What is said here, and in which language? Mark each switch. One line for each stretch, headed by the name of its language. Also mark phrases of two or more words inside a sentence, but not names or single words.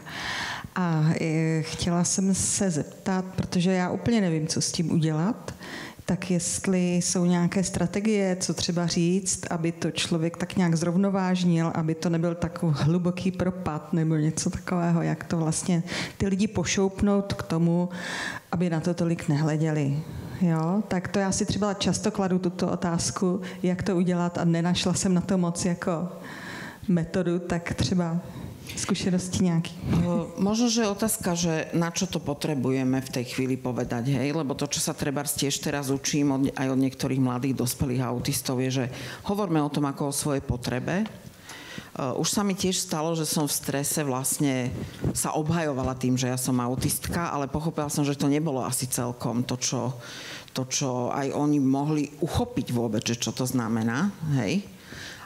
Czech: A chtěla jsem se zeptat, protože já úplně nevím, co s tím udělat, tak jestli jsou nějaké strategie, co třeba říct, aby to člověk tak nějak zrovnovážnil, aby to nebyl takový hluboký propad nebo něco takového, jak to vlastně ty lidi pošoupnout k tomu, aby na to tolik nehleděli. Jo? Tak to já si třeba často kladu tuto otázku, jak to udělat a nenašla jsem na to moc jako metodu, tak třeba
Slovak: skúsenosti nejaký. Možno, že je otázka, že na čo to potrebujeme v tej chvíli povedať, hej? Lebo to, čo sa trebárs tiež teraz učím aj od niektorých mladých dospelých autistov, je, že hovorme o tom ako o svojej potrebe. Už sa mi tiež stalo, že som v strese vlastne sa obhajovala tým, že ja som autistka, ale pochopila som, že to nebolo asi celkom to, čo aj oni mohli uchopiť vôbec, že čo to znamená, hej?